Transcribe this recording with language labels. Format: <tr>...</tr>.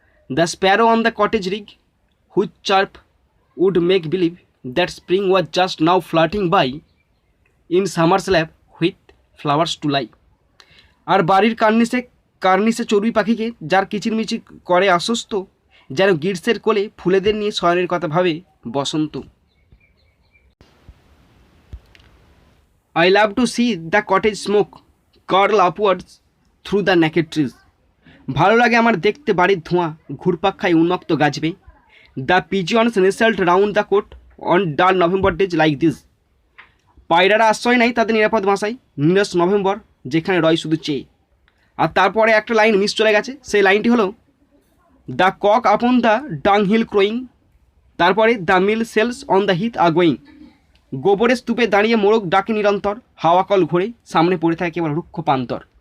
<en>The sparrow on the cottage rick which chirp would make believe that spring was just now flirting by in summer lap with flowers to lie.</en> <bn>আর বাড়ির কার্নিসে চড়ুই পাখিকে যার কিচিরমিচির করে আশ্বস্ত, যেন গ্রীষ্মের কোলে ফুলেদের নিয়ে শয়নের কথা ভাবে বসন্ত।</bn> <en>I love to see the cottage smoke curl upwards through the naked trees.</en> <bn>ভালো লাগে আমার দেখতে বাড়ির ধোঁয়া ঘুরপাক খায় উন্মুক্ত গাছবে।</bn> <en>The pigeons nestled round the cote on dull November days like this.</en> <bn>পায়রারা আশ্রয় নাই তাদের নিরাপদ বাসায় নীরস নভেম্বর যেখানে রয় শুধু চেয়ে। আর তারপরে একটা লাইন মিস চলে গেছে, সেই লাইনটি হলো</bn> <en>the cock upon the dung hill crowing,</en> <bn>তারপরে</bn> <en>the mill sails on the heath a going,</en> <bn>গোবরের স্তূপে দাঁড়িয়ে মোরগ ডাকে নিরন্তর, হাওয়া কল ঘুরে সামনে পড়ে থাকে কেবল রুক্ষ পান্তর।</bn>